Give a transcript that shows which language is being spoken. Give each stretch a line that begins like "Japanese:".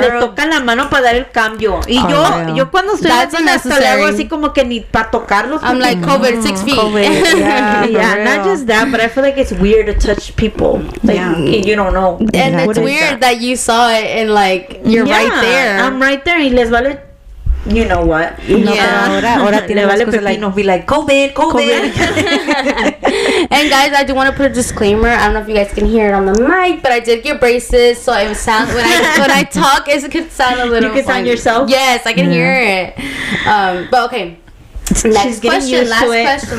Spanish: le tocan la mano para dar el cambio, y yo cuando estoy así hasta le hago así como que ni para tocarlos.
English: I'm like COVID 6 feet. Not just that, but I feel like it's weird to touch people, like you don't know. And it's weird that you saw it and like you're right there. I'm right there,
Spanish: y les vale.
English: You know what?
Spanish: Ahora tiene vale pepino.
English: Be like COVID. And guys, I do want to put a disclaimer. I don't know if you guys can hear it on the mic, but I did get braces, so it sound when I talk, it could sound a little. You can sound yourself. Yes, I can hear it. But okay. Next question. Last question.